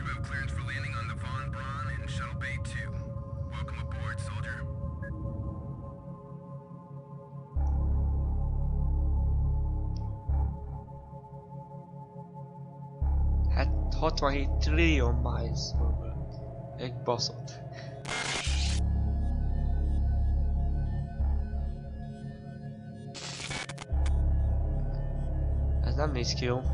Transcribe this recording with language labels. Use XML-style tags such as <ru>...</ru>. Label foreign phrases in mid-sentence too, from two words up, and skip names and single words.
<en>have clearance for landing on the Von Braun in Shuttle Bay 2. Welcome aboard, soldier. Hát 67 trillion miles.</en> <hu>Egy baszott. Ez nem néz ki jó.</hu>